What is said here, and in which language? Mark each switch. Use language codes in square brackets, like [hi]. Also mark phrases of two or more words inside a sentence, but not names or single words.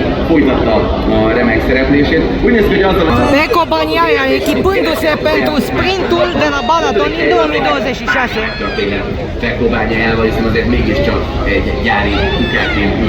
[hu] folytatta a remek szereplését. Úgy néz ki, hogy azzal a... [ro] Pecco Bagnaia echipându-se pentru sprintul de la Balaton din 2026. [hu] Történhet Pecco Bagnaia-val, hiszen azért mégiscsak egy gyári Ducatin ül.